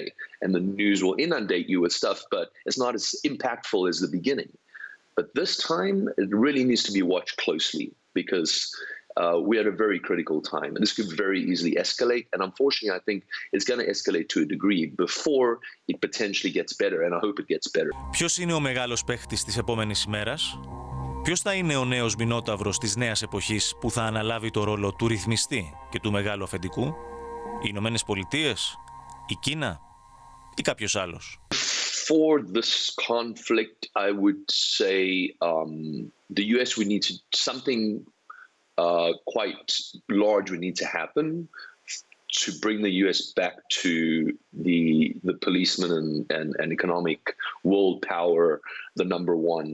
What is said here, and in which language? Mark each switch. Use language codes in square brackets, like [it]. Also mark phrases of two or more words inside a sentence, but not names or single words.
[en] And the news will inundate you with stuff, but it's not as impactful as the beginning. But this time, it really needs to be watched closely because we're at a very critical time. And this could very easily escalate. And unfortunately, I think it's going to escalate to a degree before it potentially gets better. And I hope it gets better. [el] Ποιος είναι ο μεγάλος παίχτης της επόμενης ημέρας? Ποιος θα είναι ο νέος μηνόταυρος της νέας εποχής που θα αναλάβει το ρόλο του ρυθμιστή και του μεγάλου αφεντικού? Οι Ηνωμένες Πολιτείες, η Κίνα ή κάποιος άλλος? [en] For this conflict, I would say the US would need to something quite large would need to happen to bring the US back to the policeman and economic world power, the number one.